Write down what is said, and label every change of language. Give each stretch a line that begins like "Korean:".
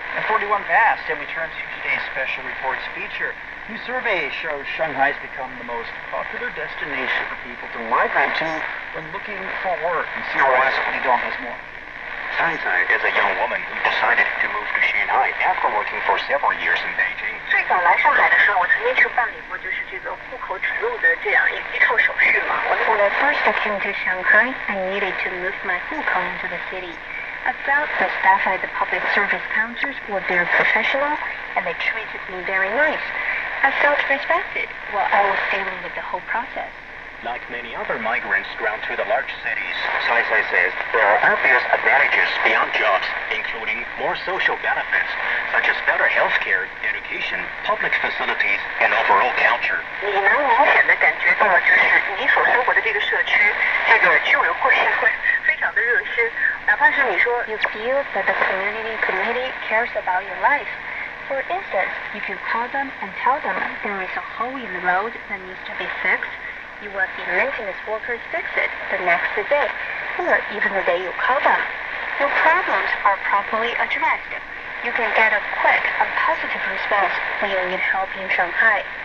English: And 41 past, and we turn to today's special reports feature. New survey shows Shanghai's become the most popular destination for people to migrate to when looking for work. And CRO's Li Dong has more. Zai is a young woman who decided to move to Shanghai after working for several years in Beijing.
Chinese: 最早来上海的时候，我曾经去办理过就是这个户口指路的这样一套手续嘛。
English: When I first came to Shanghai, I needed to move my hukou into the city. I felt the staff at the public service counters were very professional and they treated me very nice. I felt respected while I was dealing with the whole process. Like many other migrants drawn to the large cities, Zai says there are obvious advantages beyond jobs, including more social benefits, such as better healthcare, education, public facilities, and overall culture.
Chinese: 你能明显的感觉到，就是你所生活的这个社区，这个居委会会非常的热心，哪怕是你说
English: you feel that the community cares about your life. For instance, if you call them and tell them there is a hole in the road that needs to be fixed, you will see maintenance workers fix it the next day, or even the day you call them. Your problems are properly addressed. You can get a quick and positive response when you need help in Shanghai.